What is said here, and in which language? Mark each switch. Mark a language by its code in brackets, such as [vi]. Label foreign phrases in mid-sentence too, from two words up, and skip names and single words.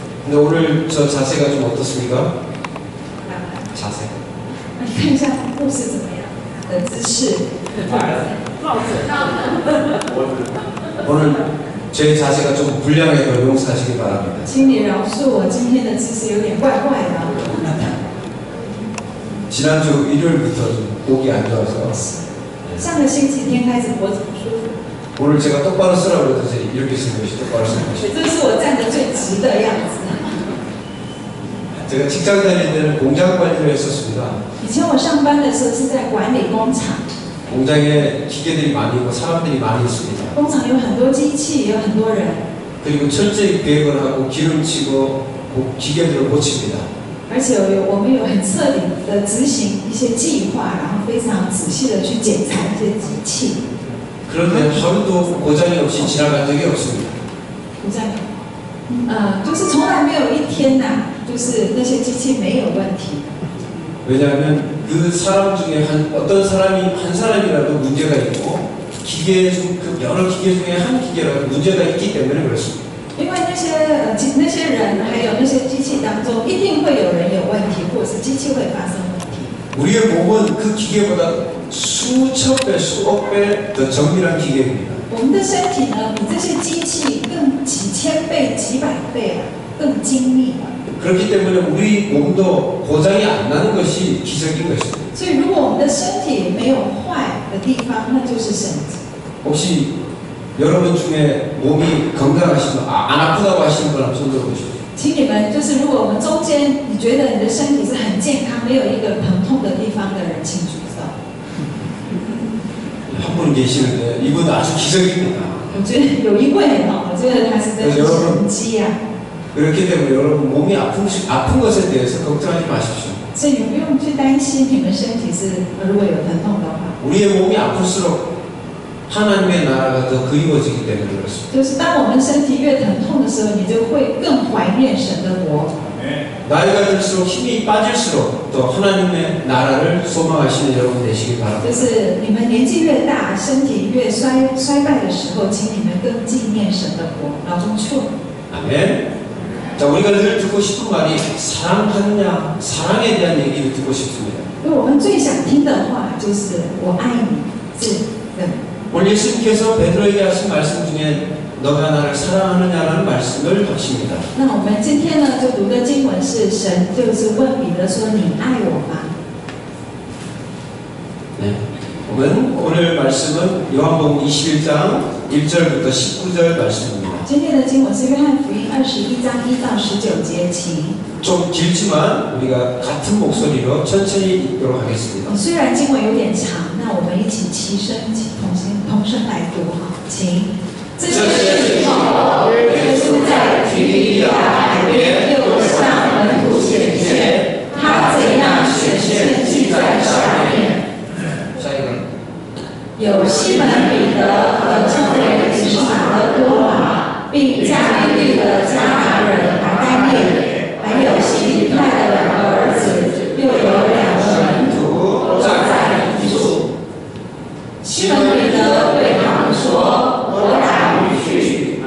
[ko] 근데 오늘 저 자세가 좀 어떻습니까? 자세. [zh] 看一下牧师怎么样的姿势。 [ko] 오늘 제 자세가 좀 불량해도 용서하시기 바랍니다. [zh] 请你饶恕我今天的姿势有点怪怪的。 [ko] 지난주 일요일부터 좀 목이 안 좋아서 [zh] 上个星期天开始脖子不舒服， [ko] 오늘 제가 똑바로 쓰라고 그랬더니 이렇게 쓰는 것이 똑바로 쓰는 것이. [zh] 这是我站得最直的样子。 [ko] 제가 직장 다닐 때는 공장 관리를 했었습니다. [zh] 以前我上班的时候是在管理工厂， [ko] 공장에 기계들이 많이 있고 사람들이 많이 있습니다. [zh] 工厂有很多机器，有很多人， [ko] 그리고 철저히 계획을 하고 기름치고 기계들을 고칩니다. [zh] 而且我们有很彻底的执行一些计划，然后非常仔细的去检查这些机器。 [ko] 그런데 하루도 고장이 없이 지나간 적이 없습니다. [zh] 不在，就是从来没有一天呐、就是那些机器没有问题。 [ko] 왜냐하면 그 사람 중에 어떤 사람이 한 사람이라도 문제가 있고 기계 중 그 여러 기계 중에 한 기계라도 문제가 있기 때문에 그렇습니다. [zh] 因为那些人还有那些机器当中，一定会有人有问题，或者是机器会发生问题。 [ko] 우리의 몸은 그 기계보다 수천 배, 수억 배 더 정밀한 기계입니다. [zh] 我们的身体呢，比这些机器更几千倍、几百倍更精密了。 [ko] 그렇기 때문에 우리 몸도 고장이 안 나는 것이 기적인 것입니다. [zh] 所以，如果我们的身体没有坏的地方，那就是神迹。 [ko] 혹시 여러분 중에 몸이 건강하시면 안 아프다고 하시는 분 한번 손 들어보십시오. [zh] 请你们就是，如果我们中间你觉得你的身体是很健康，没有一个疼痛的地方的人，请举手。 [ko] 한 분 계시는데 이분 아주 기적입니다. [zh] 我觉得有一位哈，我觉得他是真是神迹啊。 [ko] 그렇기 때문에 여러분 몸이 아픈 것에 대해서 걱정하지 마십시오. [zh] 所以你不用去担心你们身体是如果有疼痛的话。 [ko] 우리의 몸이 아플수록 하나님의 나라가 더 그리워지기 때문에 그렇습니다. [zh] 就是当我们身体越疼痛的时候，你就会更怀念神的国。 [ko] 나이가 들수록 힘이 빠질수록 또 하나님의 나라를 소망하시는 여러분 되시길 [zh] 就 [ko] 바랍니다. [zh] 是你们年纪越大，身体越衰败的时候，请你们更纪念神的国。脑中处。 [ko] 아멘. 자, 우리가 늘 듣고 싶은 말이 사랑하느냐, 사랑에 대한 얘기를 듣고 싶습니다. [zh] 因为我们最想听的话就是“我爱你”是的。 [ko] 오늘 예수님께서 베드로에게 하신 말씀 중에 너가 나를 사랑하느냐라는 말씀을 하십니다. [zh] 那我们今天呢，就读的经文是神就是问彼得说：“你爱我吗？” [ko] 네. 오늘 말씀은 요한복음 21장 1절부터 19절 말씀입니다. [zh] 今天的经文是约翰福音21章1到19节，请。 [ko] 좀 길지만 우리가 같은 목소리로 천천히 읽도록 하겠습니다. [zh] 虽然经文有点长，那我们一起齐声同声来读哈，请。这些以后，耶稣在提比亚海边又向门徒显现，他怎样显现记在上面。 [ko] 자, 이건 [zh] 有西门彼得和称为以马的多马，并加利利的加拿人拿但业，还有西比泰的两个儿子，又有两个门徒站在一处。西门彼得对他们说：“我打鱼去。”